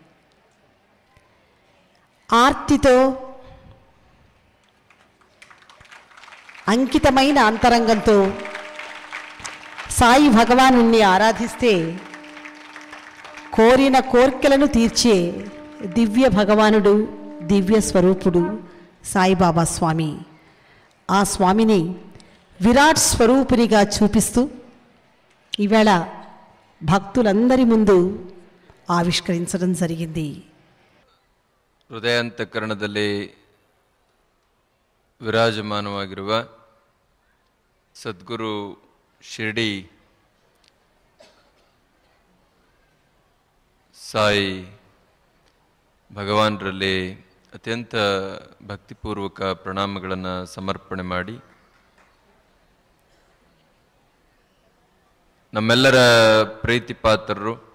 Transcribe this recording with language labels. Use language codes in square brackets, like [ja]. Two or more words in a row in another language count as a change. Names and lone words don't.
[te] ఆర్తితో అంకితమైన అంతరంగంతో సాయి భగవానుణ్ణి ఆరాధిస్తే కోరిన కోర్కెలను తీర్చే దివ్య భగవానుడు, దివ్య స్వరూపుడు సాయిబాబా స్వామి. ఆ స్వామిని విరాట్ స్వరూపునిగా చూపిస్తూ ఈవేళ భక్తులందరి ముందు ಆವಿಷ್ಕರಿಸడం జరిగింది. [kn] ಹೃದಯಾಂತಕರಣದಲ್ಲಿ ವಿರಾಜಮಾನವಾಗಿರುವ ಸದ್ಗುರು ಶಿರ್ಡಿ ಸಾಯಿ ಭಗವಾನರಲ್ಲಿ ಅತ್ಯಂತ ಭಕ್ತಿಪೂರ್ವಕ ಪ್ರಣಾಮಗಳನ್ನು ಸಮರ್ಪಣೆ ಮಾಡಿ ನಮ್ಮೆಲ್ಲರ ಪ್ರೀತಿಪಾತ್ರರು